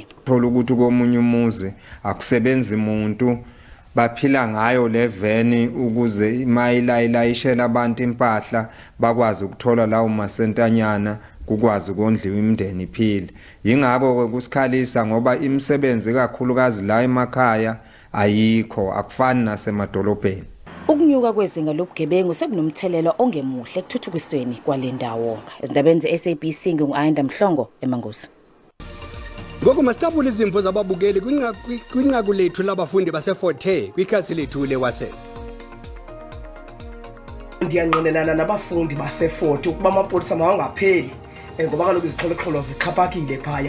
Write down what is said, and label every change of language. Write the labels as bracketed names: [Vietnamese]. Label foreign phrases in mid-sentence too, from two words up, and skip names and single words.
[Zulu] Thola ukuthi komunye umuzi akusebenzi umuntu baphila ngayo le veni ukuze imayilayishela abantu impahla bakwazi ukuthola lawo masentanyana kukwazi ukondliwa imndeni iphile. Yingakho kusikhalisa ngoba imisebenzi kakhulukazi la emakhaya ayikho, akufani nasemadolobheni. Ukunyuka kwezinga lobugebengu sekunomthelela ongemuhle ekuthuthukisweni kwalendawo. Ezindabeni ze-SABC ngu-Iindaba eMangozi. [Xhosa] Ngoku masithabule izimvo zababukeli kwinqaku lethu labafundi baseFort kwikhasi lethu leWhatsApp. Ndiyanqwenelana nabafundi baseFort ukuba amapolisa mawangapheli ngoba kaloku izixholo zixhaphakile phaya.